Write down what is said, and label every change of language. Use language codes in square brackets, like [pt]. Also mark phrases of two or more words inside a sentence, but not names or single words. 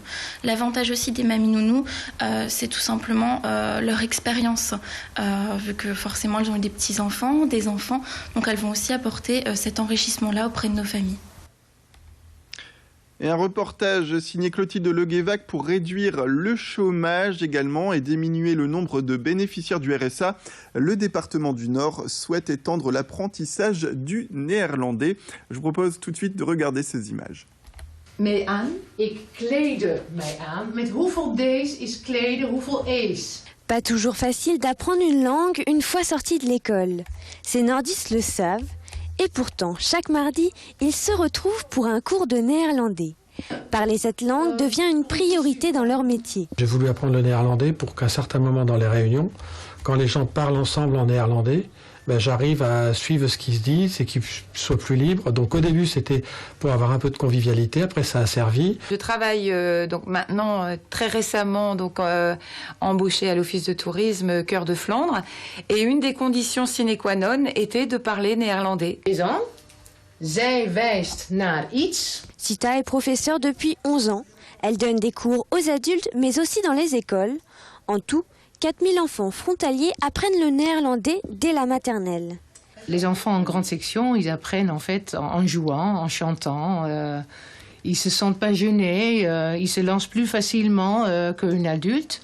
[fr] L'avantage aussi des mamies nounous, c'est tout simplement leur expérience, vu que forcément, elles ont eu des petits-enfants, des enfants, donc elles vont aussi apporter cet enrichissement-là auprès de nos familles. Et un reportage signé Clotilde Leguévac pour réduire le chômage également et diminuer le nombre de bénéficiaires du RSA. Le département du Nord souhaite étendre l'apprentissage du néerlandais. Je vous propose tout de suite de regarder ces images. [nl] Mee aan. Ik kleedde mij aan. Met hoeveel D's is kleden, hoeveel E's? [fr] Pas toujours facile d'apprendre une langue une fois sorti de l'école. Ces nordistes le savent. Et pourtant, chaque mardi, ils se retrouvent pour un cours de néerlandais. Parler cette langue devient une priorité dans leur métier. J'ai voulu apprendre le néerlandais pour qu'à certains moments dans les réunions, quand les gens parlent ensemble en néerlandais, j'arrive à suivre ce qu'ils se disent et qu'ils soient plus libres. Donc au début, c'était pour avoir un peu de convivialité. Après, ça a servi. Je travaille donc maintenant très récemment embauchée à l'Office de tourisme Cœur de Flandre. Et une des conditions [la] sine qua non [fr] était de parler néerlandais. [nl] Zij wijst naar iets. [fr] Sita est professeure depuis 11 ans. Elle donne des cours aux adultes, mais aussi dans les écoles. En tout, 4000 enfants frontaliers apprennent le néerlandais dès la maternelle. Les enfants en grande section, ils apprennent en fait en jouant, en chantant. Ils se sentent pas gênés, ils se lancent plus facilement qu'un adulte.